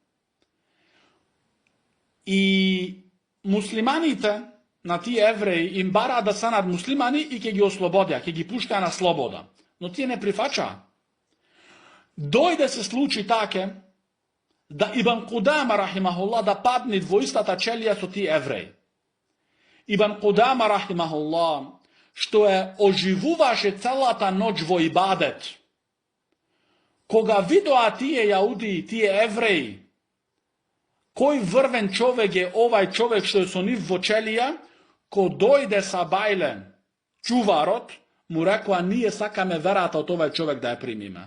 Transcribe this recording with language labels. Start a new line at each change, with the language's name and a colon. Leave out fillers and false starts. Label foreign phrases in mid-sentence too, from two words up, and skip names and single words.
Macedonian: И муслиманите на тие евреи им бараат да станат муслимани и ќе ги ослободија, ќе ги пуштаа на слобода. Но тие не прифачаа. Дојде се случи таке да Ибн Кудама рахимахуллах да падне во истата челија со тие евреи. Ибн Кудама рахимахуллах што е оживуваше целата ноќ во ибадет. Кога видоа тие јауди, тие евреи, кој врвен човек е овај човек што е со нив во челија, ко дојде са бајле чуварот, му рекоа, ние сакаме верата од овај човек да ја примиме.